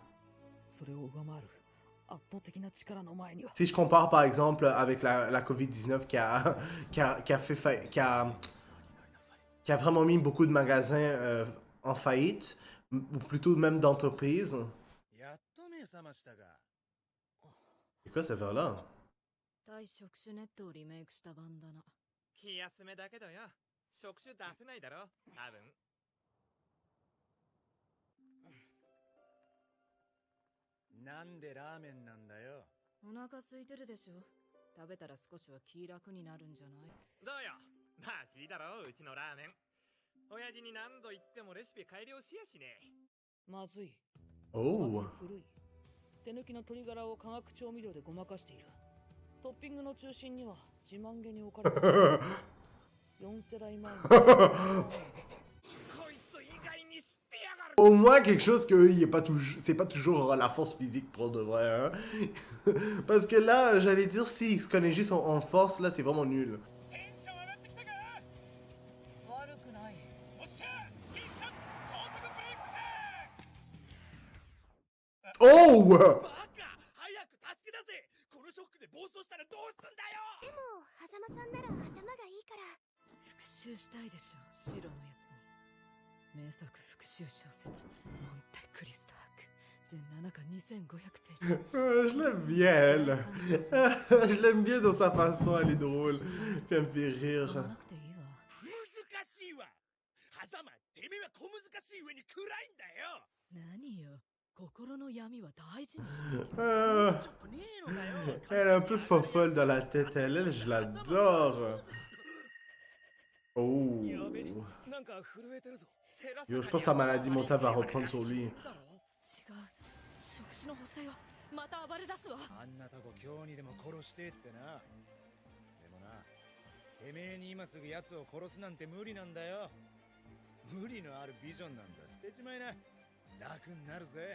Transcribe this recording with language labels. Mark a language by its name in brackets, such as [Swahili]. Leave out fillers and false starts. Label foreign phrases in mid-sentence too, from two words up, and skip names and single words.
[French] Si je compare par exemple avec la COVID-19 qui a vraiment mis beaucoup de magasins en faillite, ou plutôt même d'entreprises. C'est quoi cette affaire-là? [Japanese] 対触手ネットをリメイクした版だな。気休めだけどよ。触手出せないだろ、多分。なんでラーメンなんだよ。お腹空いてるでしょ。食べたら少しは気楽になるんじゃない？どうよ。まあ聞いたろ、うちのラーメン。親父に何度言ってもレシピ改良しやしね。まずい。 Oh. 古い。手抜きの鶏ガラを化学調味料でごまかしている。トッピングの中心には自慢げに置かれている。4世代前の。 [French] Au moins quelque chose que c'est pas toujours la force physique pour de vrai, hein. Parce que là, j'allais dire, s'il se connaît juste en force, là, c'est vraiment nul. Oh! [Japanese] でも、狭間さんなら頭がいいから。復讐したいでしょ、白のやつに。名作復讐小説モンテクリスト伯全7巻2500ページ。 [French] Je l'aime bien, elle. Je l'aime bien dans sa façon, elle est drôle. Puis elle me fait rire. [Japanese] 難しいわ。狭間、てめえは小難しい上に暗いんだよ。何よ、心の闇は大事にし [French] Elle est un peu fofolle dans la tête, elle, je l'adore. Oh. Yo, je pense que sa maladie mentale va reprendre sur lui. [Japanese] 違う、触手の補正はまた暴れ出すわ。あんなとこ今日にでも殺してってな。でもな、てめえに今すぐ奴を殺すなんて無理なんだよ。無理のあるビジョンなんざ捨てちまいな。楽になるぜ。